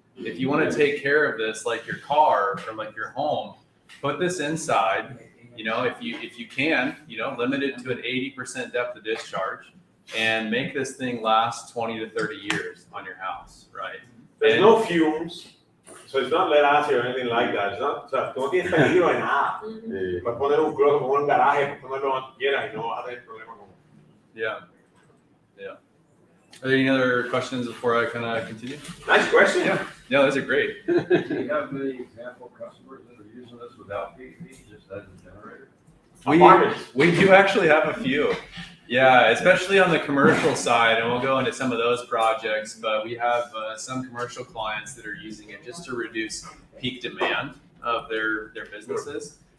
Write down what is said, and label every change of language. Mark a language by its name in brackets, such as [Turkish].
[English] If you want to take care of this, like your car or like your home, put this inside. You know, if you can, you know, limit it to an 80% depth of discharge, and make this thing last 20 to 30 years on your house, right? There's no fumes, so it's not lead acid or anything like that. It's not, [Spanish] o sea, tú no tienes peligro de nada. Puedes poner un closet como un garaje, puedes ponerlo donde quieras y no vas a tener problema con eso. [English] Yeah. Are there any other questions before I kind of continue? Nice question. Yeah, those are great. Do you have many example customers that are using this without PV, just as a generator? We do actually have a few. Yeah, especially on the commercial side, and we'll go into some of those projects, but we have some commercial clients that are using it just to reduce peak demand of their businesses.